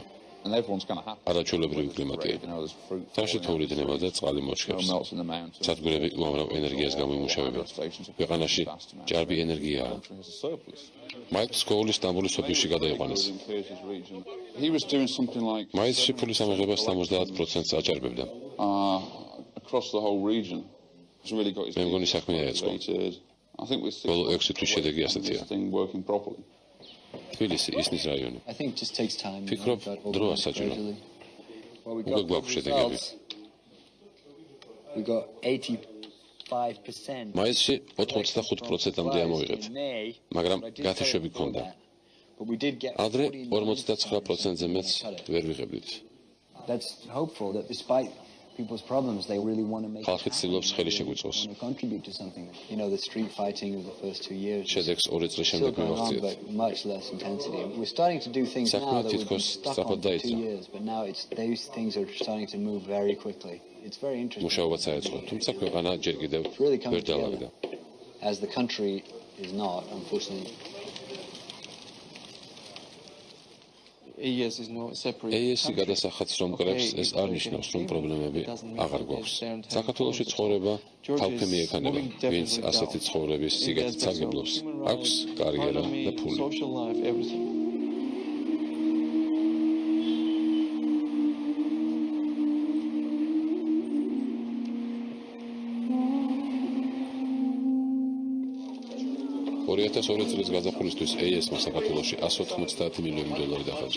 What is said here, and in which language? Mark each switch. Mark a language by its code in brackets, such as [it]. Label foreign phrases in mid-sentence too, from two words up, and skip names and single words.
[en] And everyone's going to have [ka] არაჩვეულებრივი კლიმატია. თაში თოვლი დნება და წყალი მოჩქებს. სადგურები უამრავ ენერგიას გამოიმუშავებენ. ქვეყანაში ჭარბი ენერგიაა. მაიკლ სკოული სტამბოლის სოფიში გადაიყვანეს. [en] He was doing something like [ka] მაისში ფულის ამაღლება 70%-ს აჭარბებდა. [en] across the whole region. He's really got his [ka] მე მგონი საქმე დაიწყო. [en] I think we're [ka] ბოლო 6 თვის შედეგი ასეთია. [en] thing working properly. [ka] თბილისი, ისნის რაიონი. [en] I think it just takes time. [ka] ფიქრობ, დროა საჭირო. უკვე გვაქვს შედეგები. [en] We got 85%. [ka] მაისში 85%-მდე ამოვიღეთ. მაგრამ გათიშები ჰქონდა. ადრე 49%-ზე მეც ვერ ვიღებდით. [en] That's hopeful that despite people's problems they really want to make [ka] ხალხი ცდილობს ხელი შეგვიწყოს. [en] contribute to something. You know, the street fighting of the first 2 years. [ka] შედეგს 2 წლის შემდეგ მივახციეთ. [en] But much less intensity. We're starting to do things now that we've been stuck on for 2 years, but now it's those things are starting to move very quickly. It's very interesting. [ka] მუშაობაც აეწყო, თუმცა ქვეყანა ჯერ კიდევ ვერ დაალაგდა. [en] As the country is not, unfortunately. [ka] AES-ი გადასახადს რომ კრებს, ეს არ ნიშნავს, რომ პრობლემები აღარ გვაქვს. საქართველოში ცხოვრება თავքը მიექანება, ვინც ასეთი ცხოვრების სიგეთით სარგებლობს. აქვს კარიერა და ფული. წლის გაზაფხულისთვის AES-მა საქართველოში $190 მილიონი დახარჯა.